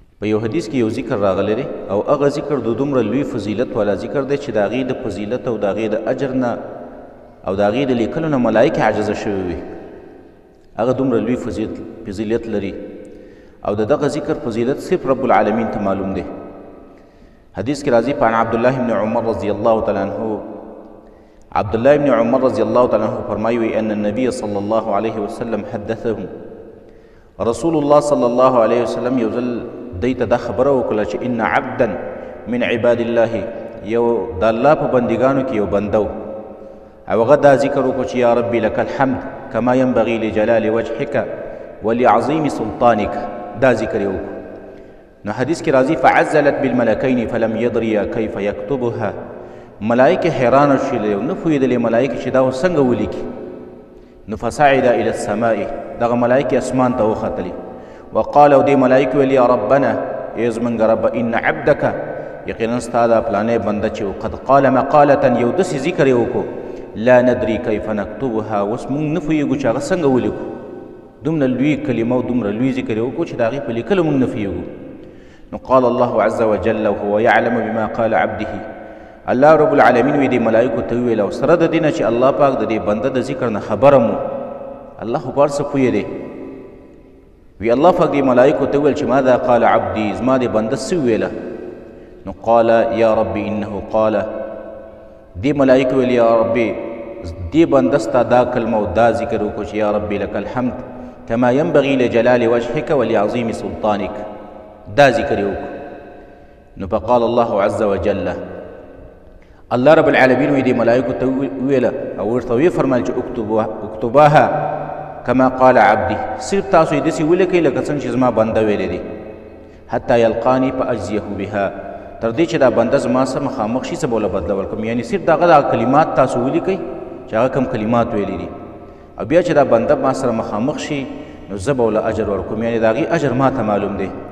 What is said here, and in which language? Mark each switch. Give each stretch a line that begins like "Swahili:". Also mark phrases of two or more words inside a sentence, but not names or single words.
Pashto: په یو حدیث کې یو ذکر راغلی دی او هغه ذکر د دومره لوی فضیلت والا ذکر دی چې د هغې د فضیلت او د هغې د اجر نه او د هغې د لیکلو نه ملایکې عاجزه شوي وي. هغه دومره لوی فضیلت لري او د دغه ذکر فضیلت صرف رب العالمین ته معلوم دی. حدیث کې راځي په
Arabic: عن عبدالله بن عمر رضی الله تعالی عنه، عبدالله بن عمر رضی الله تعالی عنه فرمایي ان النبي صلی الله علیه وسلم حدثهم، رسول الله صلی الله علیه وسلم
Pashto: یو ځل دی ته دا خبره وکړه چې
Arabic: ان عبدا من عباد الله،
Pashto: یو د الله په بندګانو کې یو بنده و او هغه دا ذکر وکړو چې
Arabic: یا ربي لك الحمد کما ينبغي لجلال وجهك ولعظیم سلطانك،
Pashto: دا ذکر یې وکړو. نو حدیث کې راځي
Arabic: فعزلت بالملکین فلم یدریا کیف یکتبها،
Pashto: ملائکه حیرانه شولې او نه پوهېدلې ملائکې چې دا اوس څنګه ولیکي. نو
Arabic: فصعد الى السماء،
Pashto: دغه ملائکې اسمان ته وختلې وقال او دې ملائکې ویل
Arabic: یا ربنا
Pashto: ای زمونږ رب
Arabic: ان عبدک
Pashto: یقینا ستا دا پلانی بنده چې
Arabic: قد قال مقالة
Pashto: یو داسې ذکر یې وکړو
Arabic: لا ندري کیف نکتبها،
Pashto: اوس موږ نه پوهېږو چې هغه څنګه ولیکو. دومره لوی کلمه او دومره لوی ذکر یې وکړو چې د هغې په لیکلو موږ نه پوهېږو. نو
Arabic: قال الله عز وجل وهو يعلم بما قال عبده،
Pashto: الله رب العالمین وی دې ملائکو ته وویل او سره د دې نه چې الله پاک د دې بنده د ذکر نه خبره مو، الله خو په هر څه پوهې دی. وی الله پاک دې ملائکو ته وویل چې
Arabic: ماذا قال عبدي،
Pashto: زما دې بنده څه وویله؟
Arabic: نو قال یا ربي انه قال،
Pashto: دې ملائکو ویل
Arabic: یا ربي
Pashto: دې بنده ستا دا کلمه او دا ذکر وکړو چې
Arabic: یا ربي لك الحمد کما ينبغي لجلال وجهك ولعظیم سلطانك،
Pashto: دا ذکر یې وکړو. نو
Arabic: فقال الله عز وجل،
Pashto: الله رب العالمین وی دې ملائکو ته وویله او ورته ویې فرمایل چې
Arabic: اکتباها کما قال عبدي،
Pashto: صرف تاسو یې داسې ولیکئ لکه څنګه چې زما بنده ویلی دی،
Arabic: حتی یلقاني فاجزیه بها،
Pashto: تر دې چې دا بنده زما سره مخامخ شي څه به وله بدله ورکړم. یعنې صرف دغه دا کلمات تاسو ولیکئ چې هغه کوم کلمات ویلي دي او بیا چې دا بنده ما سره مخامخ شي نو زه به وله اجر ورکوم، یعنې د هغې اجر ما ته معلوم دی.